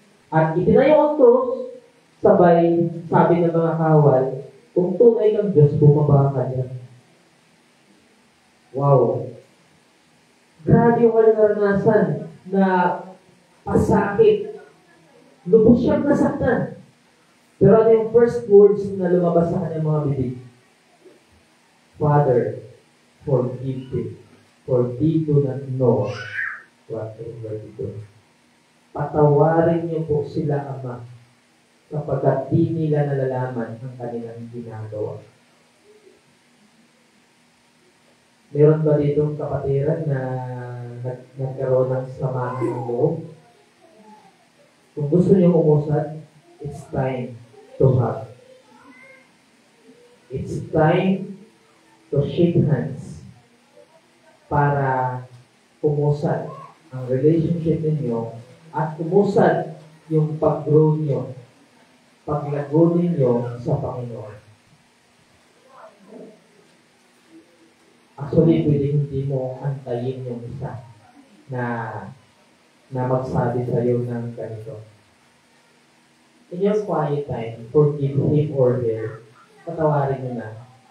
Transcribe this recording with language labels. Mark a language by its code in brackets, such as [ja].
[tl] At itinayo ang cross, sabay, sabi ng mga kawal, kung tunay kang Diyos, bumaba ka dyan. Wow! Grabe yung kanyang naranasan na pasakit. Lubos siyang nasaktan. Pero ano yung first words na lumabas sa kanyang mga bibig? [en] Father, forgive them, for they do not know what they do. [tl] Patawarin niyo po sila, Ama, kapag di nila nalalaman ang kanilang ginagawa. Meron ba ditong kapatiran na nagkaroon ng samahan ng loob? Kung gusto niyo umusad, [en] it's time to hug. It's time to shake hands [tl] para umusad ang relationship ninyo at umusad yung pag-grow nyo, paglago ninyo sa Panginoon. Actually, pwede hindi mo antayin yung isa na magsabi sa iyo ng ganito. [en] In your quiet time, forgive him or her, [tl] patawarin mo na.